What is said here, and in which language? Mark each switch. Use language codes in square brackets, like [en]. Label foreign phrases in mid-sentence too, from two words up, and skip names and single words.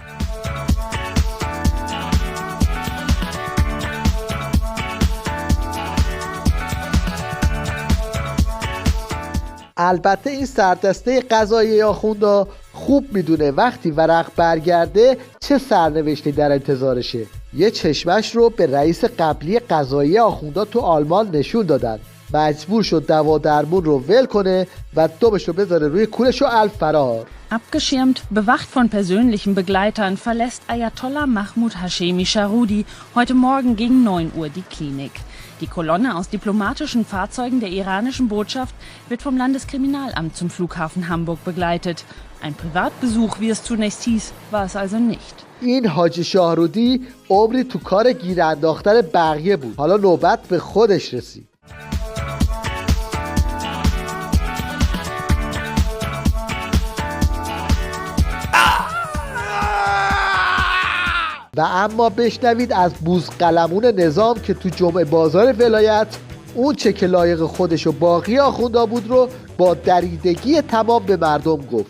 [fa] البته این سردسته قضایی آخوندا خوب میدونه وقتی ورق برگرده چه سرنوشتی در انتظارشه. یه چشمش رو به رئیس قبلی قضایی آخوندا تو آلمان نشون دادن. مجبور شد دوا درمون رو ول کنه و دومش رو بذاره روی کولش و الفرار. [de] Abgeschirmt, bewacht von persönlichen Begleitern, verlässt Ayatollah Mahmoud Hashemi Sharudi heute Morgen gegen 9 Uhr die Klinik. Die Kolonne aus diplomatischen Fahrzeugen der iranischen Botschaft wird vom Landeskriminalamt zum Flughafen Hamburg begleitet. Ein Privatbesuch, wie es zunächst hieß, war es also nicht. [fa] این حاجی شاهرودی عمری تو کار گیر انداختن بقیه بود. حالا نوبت به خودش رسید. و اما بشنوید از بوزقلمون نظام که تو جمعه بازار ولایت اون چه که لایق خودش و باقی آخوندا بود رو با دریدگی تمام به مردم گفت.